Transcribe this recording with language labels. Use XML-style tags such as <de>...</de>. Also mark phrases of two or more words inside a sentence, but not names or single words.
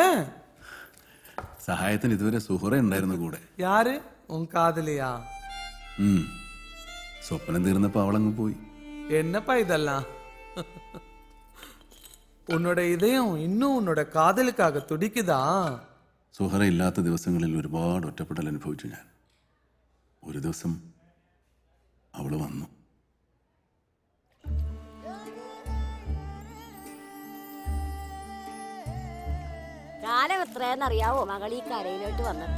<ml>സഹായത്തിന് ഇതുവരെ സുഹറ ഉണ്ടായിരുന്നു കൂടെ.</ml> <ta>யாரு? உன் காதலியா?</ta> <ml>സ്വപ്നം തീർന്നപ്പോ അവളങ്ങ് പോയി.</ml> <ta>என்னப்பா இதெல்லாம்? உன்னோட இதயம் இன்னும் உன்னோட காதலுக்காக துடிக்குதா?</ta> <ml>സുഹറ ഇല്ലാത്ത ദിവസങ്ങളിൽ ഒരുപാട് ഒറ്റപ്പെടൽ അനുഭവിച്ചു ഞാൻ. ഒരു ദിവസം അവള് വന്നു. കാലം എത്രയെന്നറിയാവോ മകൾ ഈ കരയിലോട്ട് വന്നിട്ട്?</ml>